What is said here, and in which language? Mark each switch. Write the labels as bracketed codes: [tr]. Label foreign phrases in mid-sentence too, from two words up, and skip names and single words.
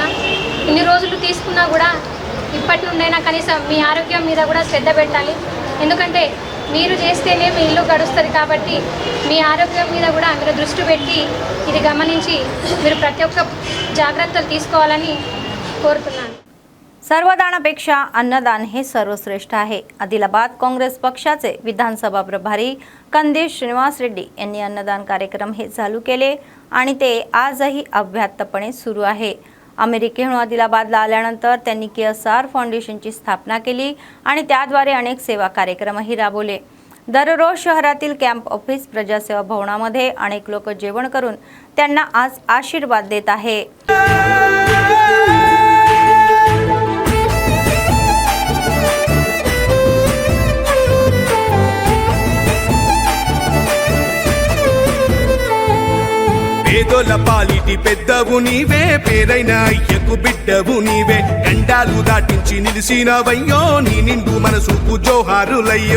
[te] ఇన్ని రోజులు తీసుకున్నా కూడా ఇప్పటి నుండైనా కనీసం మీ ఆరోగ్యం మీద కూడా శ్రద్ధ పెట్టాలి. ఎందుకంటే మీరు చేస్తేనే మీ ఇల్లు గడుస్తుంది కాబట్టి మీ ఆరోగ్యం మీద కూడా మీరు దృష్టి పెట్టి ఇది గమనించి మీరు प्रति ఒక్క జాగ్రత్తలు తీసుకోవాలని కోరుతున్నాను. [mr] सर्वदानापेक्षा अन्नदान हे सर्वश्रेष्ठ आहे. आदिलाबाद काँग्रेस पक्षाचे विधानसभा प्रभारी कंदेश श्रीनिवास रेड्डी यांनी अन्नदान कार्यक्रम हे चालू केले आणि ते आजही अव्याहतपणे सुरू आहे. अमेरिकेहून आदिलाबादला आल्यानंतर त्यांनी KSR फाउंडेशनची स्थापना केली आणि त्याद्वारे अनेक सेवा कार्यक्रमही राबवले. दररोज शहरातील [en] camp office [mr] प्रजासेवा भवनामध्ये अनेक लोक जेवण करून त्यांना आज आशीर्वाद देत आहे. [te] పేదోల పాలిటి పెద్దవు నీవే, పేరైన అయ్యకు బిడ్డవు నీవే, గండాలు దాటించి నిలిసినవయ్యో, నీ నిండు మనసుకు జోహారులయ్యో.